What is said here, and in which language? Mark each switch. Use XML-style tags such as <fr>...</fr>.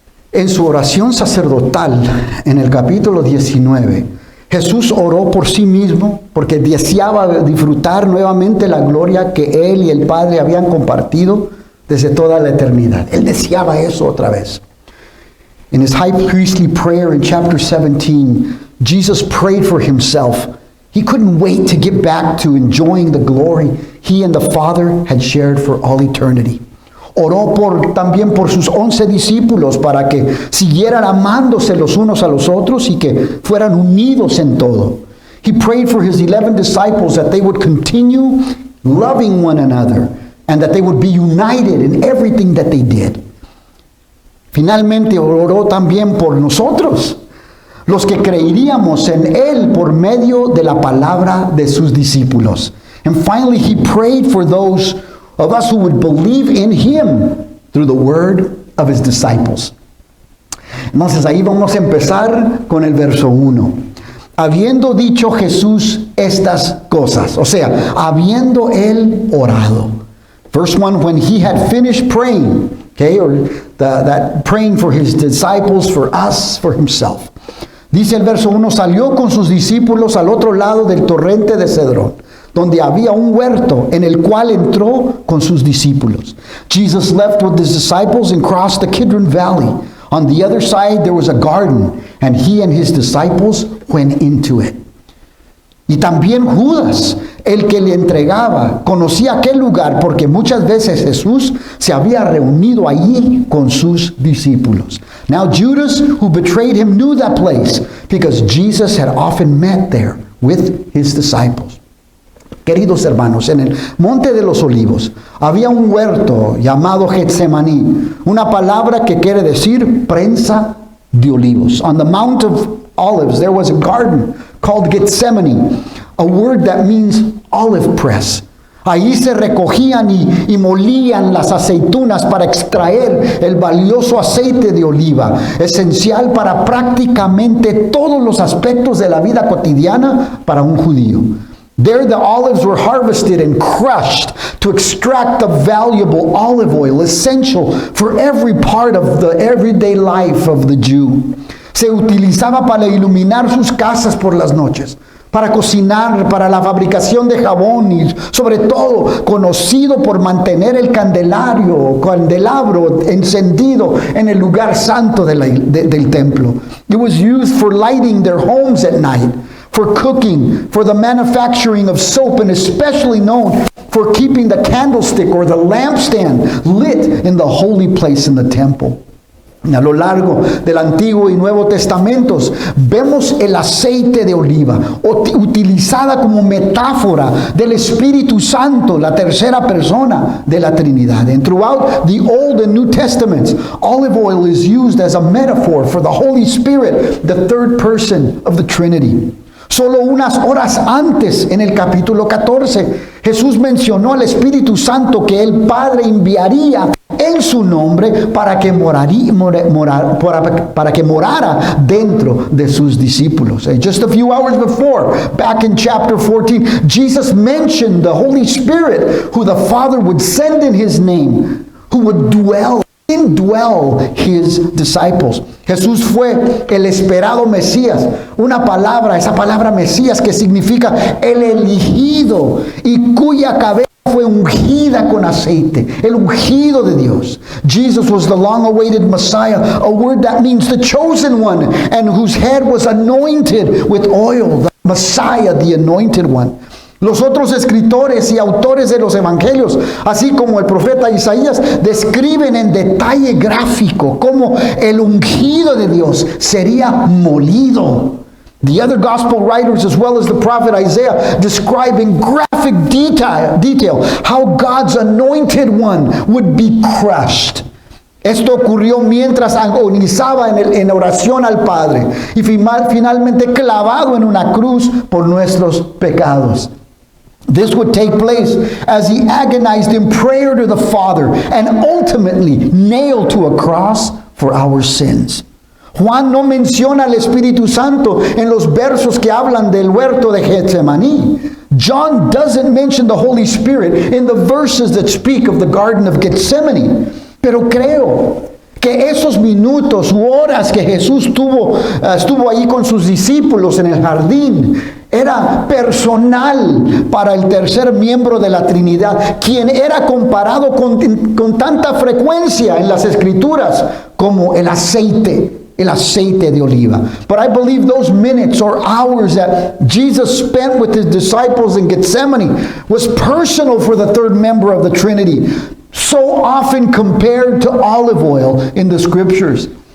<es>En su oración sacerdotal, en el capítulo 19, Jesús oró por sí mismo porque deseaba disfrutar nuevamente la gloria que Él y el Padre habían compartido desde toda la eternidad. Él deseaba eso otra vez.</es> <en>In his high priestly prayer in chapter 17, Jesus prayed for himself. He couldn't wait to get back to enjoying the glory he and the Father had shared for all eternity.</en> <es>Oró también por sus 11 discípulos para que siguieran amándose los unos a los otros y que fueran unidos en todo.</es> <en>He prayed for his 11 disciples that they would continue loving one another and that they would be united in everything that they did.</en> <es>Finalmente oró también por nosotros, los que creeríamos en Él por medio de la palabra de sus discípulos.</es> <en>And finally, he prayed for those of us who would believe in Him through the word of His disciples.</en> <es>Entonces ahí vamos a empezar con el verso 1. Habiendo dicho Jesús estas cosas, o sea, habiendo Él orado.</es> <en>Verse 1, when He had finished praying, okay, or that praying for His disciples, for us, for Himself.</en> <es>Dice el verso 1, salió con sus discípulos al otro lado del torrente de Cedrón, donde había un huerto en el cual entró con sus discípulos.</es> <en>Jesus left with his disciples and crossed the Kidron Valley. On the other side there was a garden, and he and his disciples went into it.</en> <es>Y también Judas, el que le entregaba, conocía aquel lugar porque muchas veces Jesús se había reunido allí con sus discípulos.</es> <en>Now Judas, who betrayed him, knew that place because Jesus had often met there with his disciples.</en> <es>Queridos hermanos, en el Monte de los Olivos había un huerto llamado Getsemaní, una palabra que quiere decir prensa de olivos.</es> <en>On the Mount of Olives there was a garden called Gethsemane, a word that means olive press.</en> <es>Ahí se recogían y molían las aceitunas para extraer el valioso aceite de oliva, esencial para prácticamente todos los aspectos de la vida cotidiana para un judío.</es> <en>There the olives were harvested and crushed to extract the valuable olive oil, essential for every part of the everyday life of the Jew.</en> <es>Se utilizaba para iluminar sus casas por las noches, para cocinar, para la fabricación de jabón y sobre todo conocido por mantener el candelabro encendido en el lugar santo del templo.</es> <en>It was used for lighting their homes at night, for cooking, for the manufacturing of soap, and especially known for keeping the candlestick or the lampstand lit in the holy place in the temple.</en> <es>A lo largo del Antiguo y Nuevo Testamentos vemos el aceite de oliva utilizada como metáfora del Espíritu Santo, la tercera persona de la Trinidad.</es> <en>And throughout the Old and New Testaments, olive oil is used as a metaphor for the Holy Spirit, the third person of the Trinity.</en> <es>Solo unas horas antes, en el capítulo 14, Jesús mencionó al Espíritu Santo que el Padre enviaría en su nombre para que morara dentro de sus discípulos.</es> <en>Just a few hours before, back in chapter 14, Jesus mentioned the Holy Spirit, who the Father would send in His name, who would indwell His disciples.</en> <es>Jesús fue el esperado Mesías, esa palabra Mesías que significa el elegido y cuya cabeza fue ungida con aceite, el ungido de Dios.</es> <en>Jesus was the long-awaited Messiah, a word that means the chosen one, and whose head was anointed with oil, the Messiah, the anointed one.</en> <es>Los otros escritores y autores de los evangelios, así como el profeta Isaías, describen en detalle gráfico cómo el ungido de Dios sería molido.</es> <en>The other gospel writers, as well as the prophet Isaiah, describe in graphic detail how God's anointed one would be crushed.</en> <es>Esto ocurrió mientras agonizaba en oración al Padre y finalmente clavado en una cruz por nuestros pecados.</es> <en>This would take place as He agonized in prayer to the Father and ultimately nailed to a cross for our sins.</en> <es>Juan no menciona al Espíritu Santo en los versos que hablan del huerto de Getsemaní.</es> <en>John doesn't mention the Holy Spirit in the verses that speak of the Garden of Gethsemane.</en> <es>Pero creo que esos minutos u horas que Jesús estuvo ahí con sus discípulos en el jardín, era personal para el tercer miembro de la Trinidad, quien era comparado con tanta frecuencia en las Escrituras como el aceite de oliva.</es> <en>But I believe those minutes or hours that Jesus spent with his disciples in Gethsemane was personal for the third member of the Trinity, so often compared to olive oil in the Scriptures.</en>